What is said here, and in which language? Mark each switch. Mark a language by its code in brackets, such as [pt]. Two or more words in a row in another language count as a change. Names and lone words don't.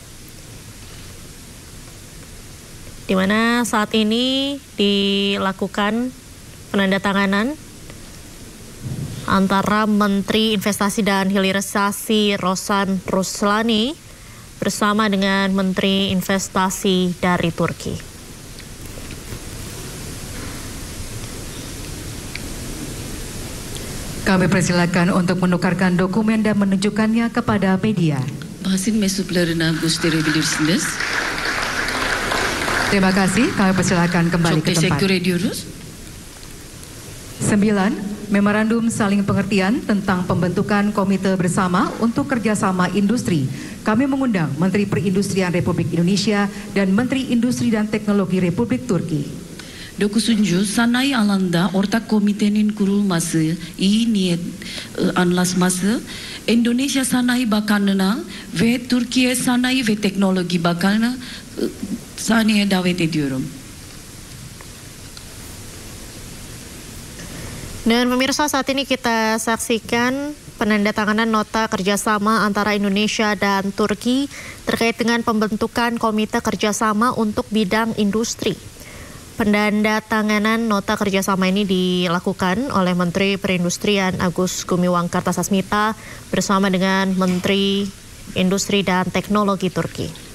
[id] di mana saat ini dilakukan penandatanganan antara Menteri Investasi dan Hilirisasi Rosan Ruslani bersama dengan Menteri Investasi dari Turki. Kami persilakan untuk menukarkan dokumen dan menunjukkannya kepada media. [tr] Basın mensuplarına gösterebilirsiniz. [id] Terima kasih, kami persilakan kembali [tr] Çok [id] ke tempat. [tr] teşekkür ediyoruz. [id] 9. Memorandum saling pengertian tentang pembentukan komite bersama untuk kerjasama industri. Kami mengundang Menteri Perindustrian Republik Indonesia dan Menteri Industri dan Teknologi Republik Turki. [tr] 9. Sanayi alanda ortak komitenin kurulması, iyi niyet anlaşması Endonezya Sanayi Bakanlığı'na ve Türkiye Sanayi ve Teknologi Bakanı sahneye davet ediyorum. [id] Dan pemirsa, saat ini kita saksikan penandatanganan nota kerjasama antara Indonesia dan Turki terkait dengan pembentukan komite kerjasama untuk bidang industri. Penandatanganan nota kerjasama ini dilakukan oleh Menteri Perindustrian Agus Gumiwang Kartasasmita bersama dengan Menteri Industri dan Teknologi Turki.